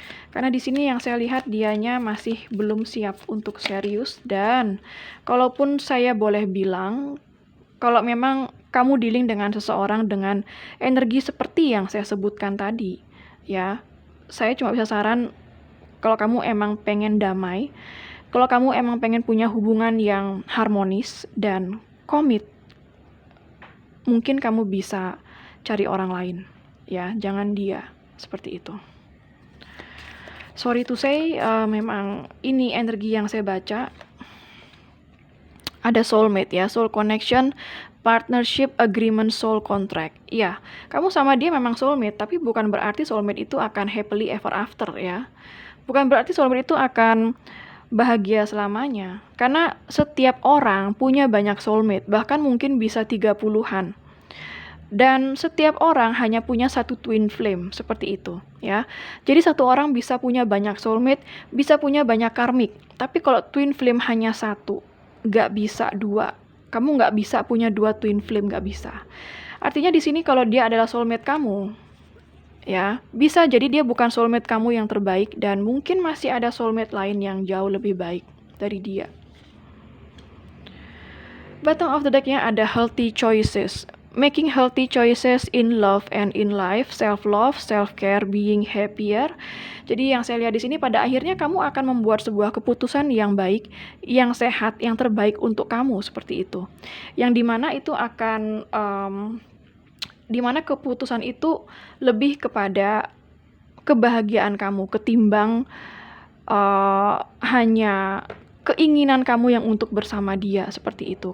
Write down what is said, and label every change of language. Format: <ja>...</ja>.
<id>Karena di sini yang saya lihat dianya masih belum siap untuk serius, dan kalaupun saya boleh bilang kalau memang kamu dealing dengan seseorang dengan energi seperti yang saya sebutkan tadi, ya, saya cuma bisa saran kalau kamu emang pengen damai, kalau kamu emang pengen punya hubungan yang harmonis dan komit, mungkin kamu bisa cari orang lain, ya, jangan dia, seperti itu.</id> <en>Sorry to say,</en> <id>memang ini energi yang saya baca.</id> <en>Ada soulmate ya, soul connection, partnership, agreement, soul contract.</en> <id>Ya, kamu sama dia memang soulmate, tapi bukan berarti soulmate itu akan</id> <en>happily ever after</en> <id>ya. Bukan berarti soulmate itu akan bahagia selamanya. Karena setiap orang punya banyak soulmate, bahkan mungkin bisa 30-an. Dan setiap orang hanya punya satu twin flame, seperti itu ya. Jadi satu orang bisa punya banyak soulmate, bisa punya banyak karmik. Tapi kalau twin flame hanya satu, nggak bisa dua. Kamu nggak bisa punya dua twin flame, nggak bisa. Artinya di sini kalau dia adalah soulmate kamu, ya, bisa jadi dia bukan soulmate kamu yang terbaik dan mungkin masih ada soulmate lain yang jauh lebih baik dari dia.</id> <en>Bottom of the deck-nya ada healthy choices. Making healthy choices in love and in life, self-love, self-care, being happier.</en> <id>Jadi yang saya lihat di sini pada akhirnya kamu akan membuat sebuah keputusan yang baik, yang sehat, yang terbaik untuk kamu, seperti itu. Yang dimana itu akan dimana keputusan itu lebih kepada kebahagiaan kamu ketimbang hanya keinginan kamu yang untuk bersama dia, seperti itu.</id>